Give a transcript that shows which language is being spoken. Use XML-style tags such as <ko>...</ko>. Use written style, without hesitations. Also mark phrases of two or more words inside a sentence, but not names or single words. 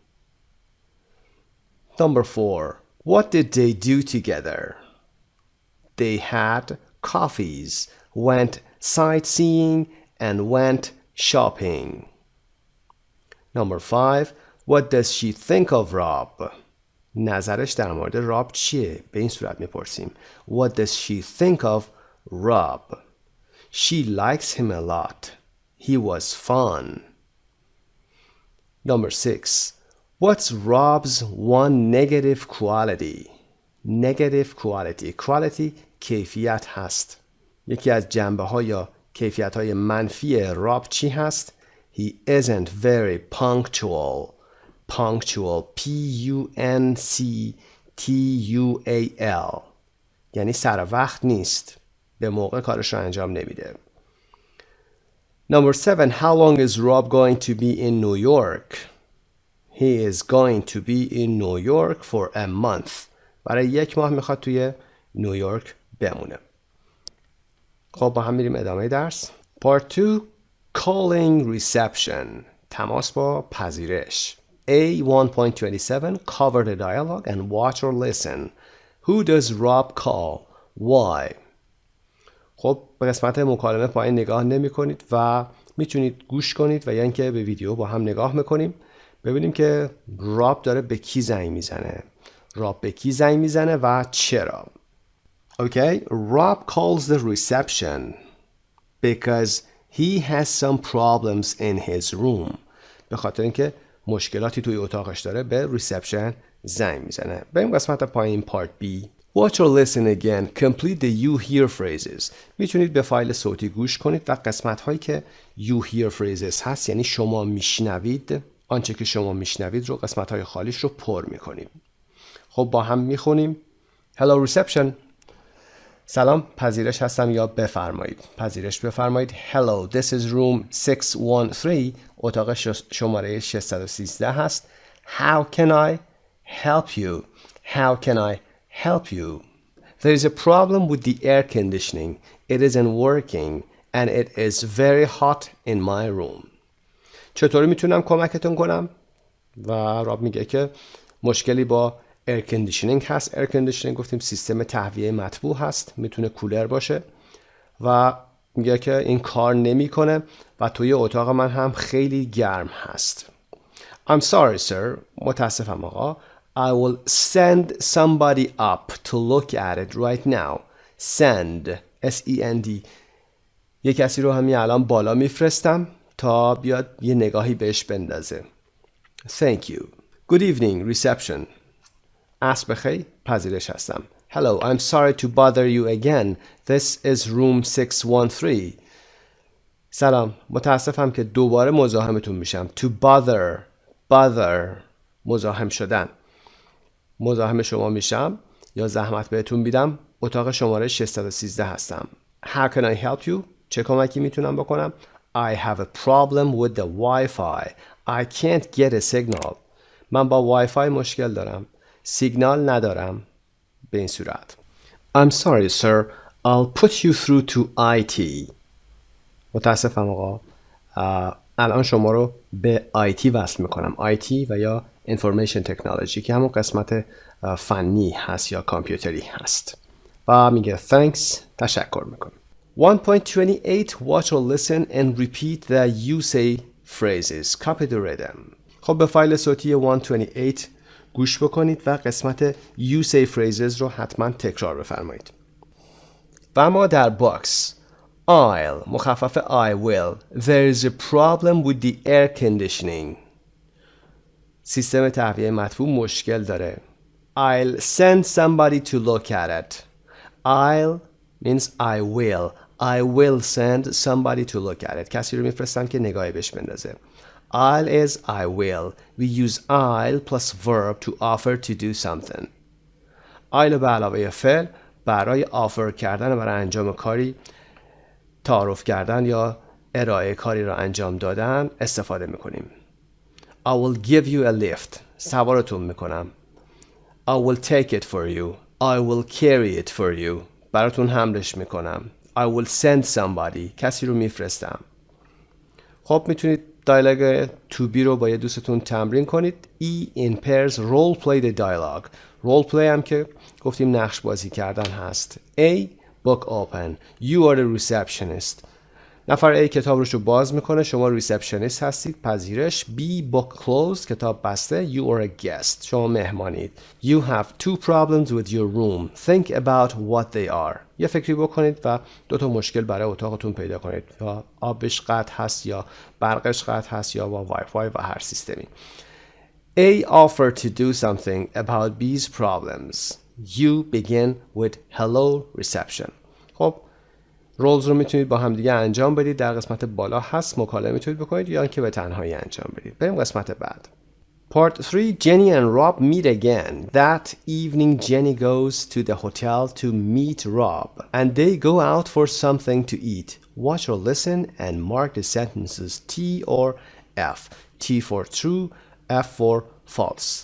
<en>Number 4. What did they do together? They had coffees, went sightseeing, and went shopping. Number 5. What does she think of Rob?</en> <fa>نظرش در مورد راب چیه؟ به این صورت میپرسیم.</fa> <en>What does she think of Rob? She likes him a lot. He was fun. Number 6. What's Rob's one negative quality? Negative quality. Quality</en> <fa>کیفیت هست. یکی از جنبه ها یا کیفیت های منفی راب چی هست؟</fa> <en>He isn't very punctual. Punctual. P-U-N-C-T-U-A-L.</en> <fa>یعنی سر وقت نیست. به موقع کارش رو انجام نمیده.</fa> <en>Number 7. How long is Rob going to be in New York? He is going to be in New York for a month.</en> <fa>برای 1 ماه میخواد توی نیویورک بمونه. خب با هم میریم ادامه درس.</fa> <en>Part 2. Calling reception.</en> <fa>تماس با پذیرش.</fa> <en>A1.27. Cover the dialogue and watch or listen. Who does Rob call? Why?</en> <fa>خب به قسمت مکالمه پایین نگاه نمی کنید و میتونید گوش کنید و یا اینکه به ویدیو با هم نگاه میکنیم ببینیم که راب داره به کی زنگ میزنه. راب به کی زنگ میزنه و چرا.</fa> <en>Okay, Rob calls the reception because he has some problems in his room.</en> <fa>به خاطر اینکه مشکلاتی توی اتاقش داره به ریسپشن زنگ میزنه. بریم قسمت پایین پارت B.</fa> <en>Watch or listen again. Complete the you hear phrases.</en> <fa>میتونید به فایل صوتی گوش کنید و قسمت هایی که</fa> <en>you hear phrases</en> <fa>هست یعنی شما میشنوید آنچه که شما میشنوید رو قسمت های خالیش رو پر میکنیم. خب با هم میخونیم.</fa> <en>Hello reception.</en> <fa>سلام پذیرش هستم یا بفرمایید. پذیرش بفرمایید.</fa> <en>Hello this is room 613.</en> <fa>اتاق شماره 613 هست.</fa> <en>How can I help you? How can I help you? There is a problem with the air conditioning. It isn't working and it is very hot in my room.</en> <fa>چطوری میتونم کمکتون کنم؟ و راب میگه که مشکلی با</fa> <en>air conditioning</en> <fa>هست.</fa> <en>air conditioning</en> <fa>گفتیم سیستم تهویه مطبوع هست. میتونه کولر باشه و میگه که این کار نمیکنه و توی اتاق من هم خیلی گرم هست.</fa> <en>I'm sorry sir.</en> <fa>متاسفم آقا.</fa> <en>I will send somebody up to look at it right now. Send S-E-N-D.</en> <fa>یک کسی رو همین الان بالا میفرستم تا بیاد یه نگاهی بهش بندازه.</fa> <en>Thank you. Good evening, reception.</en> <fa>عصر بخیر، پذیرش هستم.</fa> <en>Hello, I'm sorry to bother you again. This is room 613.</en> <fa>سلام، متاسفم که دوباره مزاحمتون میشم.</fa> <en>To bother</en> <fa>مزاحم شدن. مزاحم شما میشم یا زحمت بهتون میدم. اتاق شماره 613 هستم.</fa> <en>How can I help you?</en> <fa>چه کمکی میتونم بکنم؟</fa> <en>I have a problem with the Wi-Fi. I can't get a signal.</en> <fa>من با وای فای مشکل دارم. سیگنال ندارم. به این صورت.</fa> <en>I'm sorry, sir. I'll put you through to IT.</en> <fa>متاسفم آقا. الان شما رو به IT وصل میکنم. IT و یا</fa> <en>Information Technology</en> <fa>که همون قسمت فنی هست یا کامپیوتری هست. و میگه thanks. تشکر میکنم.</fa> <en>1.28 Watch or listen and repeat the you say phrases. Copy the rhythm.</en> <fa>خب به فایل صوتی 128 گوش بکنید و قسمت</fa> <en>you say phrases</en> <fa>رو حتما تکرار بفرمایید. و ما در باکس I'll مخفف</fa> <en>I will. There is a problem with the air conditioning.</en> <fa>سیستم تهویه مطبوع مشکل داره.</fa> <en>I'll send somebody to look at it. I'll means I will. I will send somebody to look at it.</en> <fa>کسی رو میفرستم که نگاهی بهش بندازه.</fa> <en>I'll is I will. We use I'll plus verb to offer to do something.</en> <fa>I'll به علاوه فعل برای offer کردن برای انجام کاری، تعارف کردن یا ارائه کاری را انجام دادن استفاده میکنیم.</fa> <en>I will give you a lift.</en> <fa>سوارتون میکنم.</fa> <en>I will take it for you. I will carry it for you.</en> <fa>براتون حملش میکنم.</fa> <en>I will send somebody.</en> <fa>کسی رو میفرستم. خب میتونید دیالوگ</fa> <en>to be</en> <fa>رو با یه دوستتون تمرین کنید.</fa> <en>E in pairs role play the dialogue. role play</en> <fa>هم که گفتیم نقش بازی کردن هست.</fa> <en>A book open. You are the receptionist.</en> <fa>نفر A کتاب رو باز میکنه. شما ریسپشنیست هستید. پذیرش.</fa> <en>B book closed.</en> <fa>کتاب بسته.</fa> <en>You are a guest.</en> <fa>شما مهمانید.</fa> <en>You have two problems with your room. Think about what they are.</en> <fa>یه فکری بکنید و دو تا مشکل برای اتاقتون پیدا کنید. یا آبش قطع هست یا برقش قطع هست یا با وای فای و هر سیستمی.</fa> <en>A offered to do something about B's problems. You begin with hello reception.</en> <fa>خب رولز رو میتونید با هم دیگه انجام بدید. در قسمت بالا هست مکالمه میتونید بکنید یا اینکه به تنهایی انجام بدید. بریم قسمت بعد.</fa> <en>Part 3 Jenny and Rob meet again. That evening Jenny goes to the hotel to meet Rob and they go out for something to eat. Watch or listen and mark the sentences T or F. T for true, F for false.</en>